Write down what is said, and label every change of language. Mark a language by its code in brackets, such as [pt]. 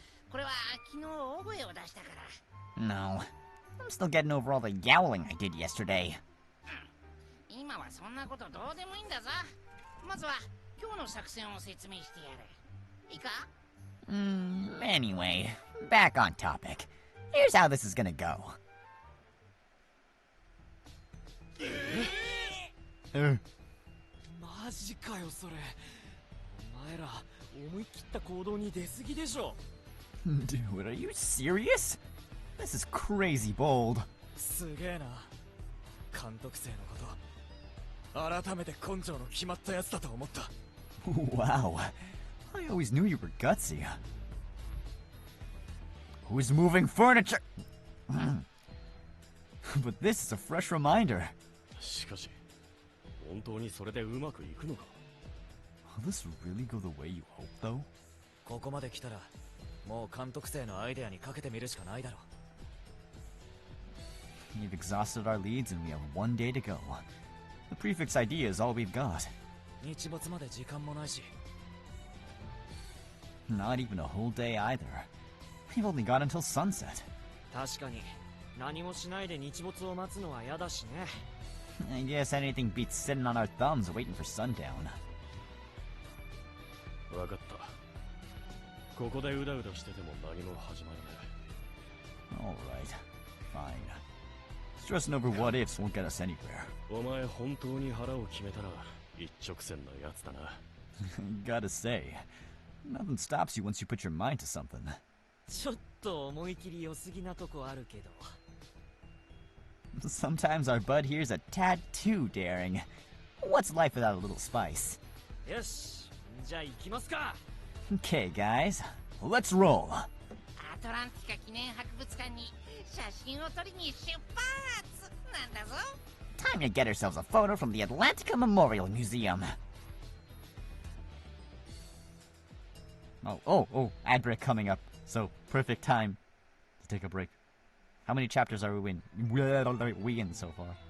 [ja] これは昨日大声を出したから。 [en] No. I'm still getting over all the yowling I did yesterday. [ja] 今はそんなことどうでもいいんだぞ。まずは今日の作戦を説明してやる。いいか？ [en] Anyway, back on topic. Here's how this is gonna go. [ja] マジかよそれ。お前ら思い切った行動に出すぎでしょ。 [en] Dude, are you serious? This is crazy bold. [ja] すげえな。監督生のこと改めて根性の決まったやつだと思った。 [en] Wow. I always knew you were gutsy. Who's moving furniture? But this is a fresh reminder. [ja] しかし、本当にそれでうまくいくのか? [en] Will this really go the way you hope, though? [ja] ここまで来たらもう監督生のアイデアにかけてみるしかないだろう。 [en] We've exhausted our leads and we have one day to go. The prefix idea is all we've got. [ja] 日没まで時間もないし。 [en] Not even a whole day either. We've only got until sunset. [ja] 確かに何もしないで日没を待つのは嫌だしね。 [en] I guess anything beats sitting on our thumbs waiting for sundown. [ja] わかった。ここでうだうだしてても何も始まらない。 [en] Alright, fine. Stressing over what ifs won't get us anywhere. [ja] お前本当に腹を決めたら一直線のやつだな。 [en] Gotta say, nothing stops you once you put your mind to something. [ja] ちょっと思い切り良すぎなとこあるけど。 [en] Sometimes our bud here's a tad too daring. What's life without a little spice? [ja] よし、じゃあ行きますか。 [en] Okay, guys, let's roll. [ja] アトランティカ記念博物館に写真を撮りに出発なんだぞ。 [en] Time to get ourselves a photo from the Atlantica Memorial Museum. Oh, ad break coming up. So, perfect time to take a break. How many chapters are we in so far?